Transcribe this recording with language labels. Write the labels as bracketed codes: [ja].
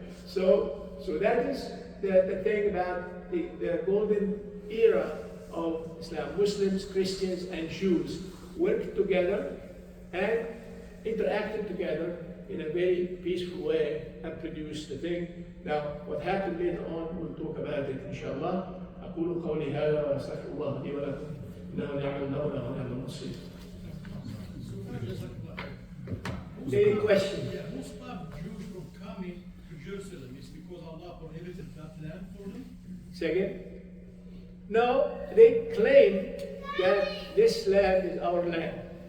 [en] So that is the thing about the golden era of Islam. Muslims, Christians, and Jews worked together and interacted together in a very peaceful way and produced the thing. Now, what happened later on, we'll talk about it, inshallah. [ar] أقول قولي هذا وأستغفر الله لي ولكم إنه نعم المولى ونعم النصير. [en] Any questions? Yeah, who stopped Jews from coming to Jerusalem? Is because Allah prohibited that land for them? Second? No, they claim that this land is our land.